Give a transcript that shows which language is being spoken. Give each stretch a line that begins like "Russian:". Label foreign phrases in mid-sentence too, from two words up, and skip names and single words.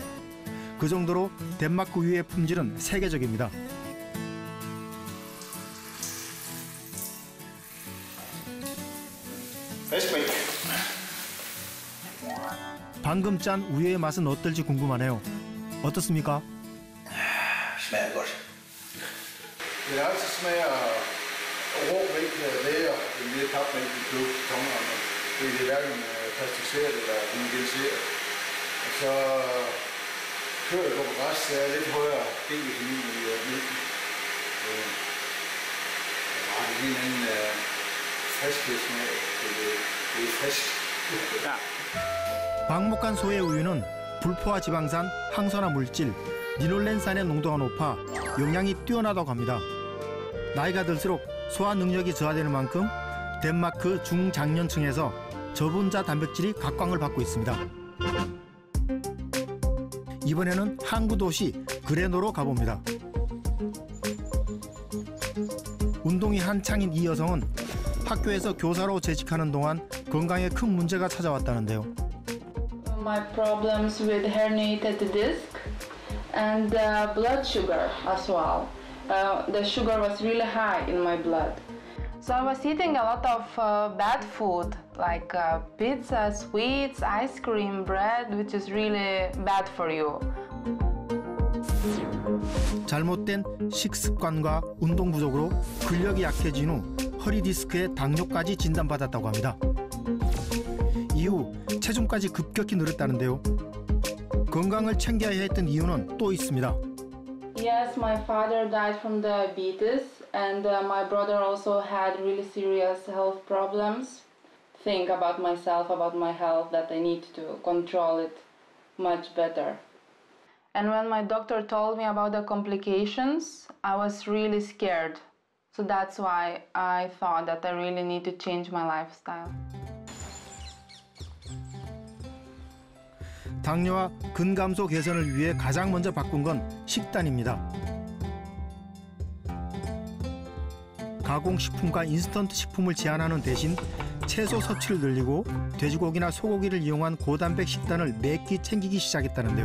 Korean: 그 정도로 덴마크 우유의 품질은 세계적입니다. 방금 짠 우유의 맛은 어떨지 궁금하네요. 어떻습니까?
Danish: Smager godt. Det er altid smager rå mælk læger end det papmælk, vi køber til tomrene. Fordi det er hverken pasteuriseret eller homogeniseret. Og så kører det på græs, det er lidt højere D-vitamin i mælken. Og det er en anden friskhedsmag, så det er frisk. Ja.
Korean: 방목한 소의 우유는 불포화 지방산, 항산화 물질, 리놀렌산의 농도가 높아 영양이 뛰어나다고 합니다. 나이가 들수록 소화 능력이 저하되는 만큼 덴마크 중장년층에서 저분자 단백질이 각광을 받고 있습니다. 이번에는 항구 도시 그레노로 가봅니다. 운동이 한창인 이 여성은 학교에서 교사로 재직하는 동안 건강에 큰 문제가 찾아왔다는데요.
English: My problems with herniated disc and blood sugar as well. The sugar was really high in my blood. So I was eating a lot of bad food like pizza, sweets, ice cream, bread, which is really bad for you.
Korean: 잘못된 식습관과 운동 부족으로 근력이 약해진 후 허리 디스크에 당뇨까지 진단받았다고 합니다. 이후 체중까지 급격히 늘었다는데요. 건강을 챙겨야 했던 이유는 또 있습니다.
English: Yes, my father died from diabetes and my brother also had really serious health problems. Think about myself, about my health, that I need to control it much better. And when my doctor told me about the complications, I was really scared. So that's why I thought that I really need to change my lifestyle.
Korean: 당뇨와 근감소 개선을 위해 가장 먼저 바꾼 건 식단입니다. 가공식품과 인스턴트 식품을 제한하는 대신 채소 섭취를 늘리고 돼지고기나 소고기를 이용한 고단백 식단을 매 끼 챙기기 시작했다는데요.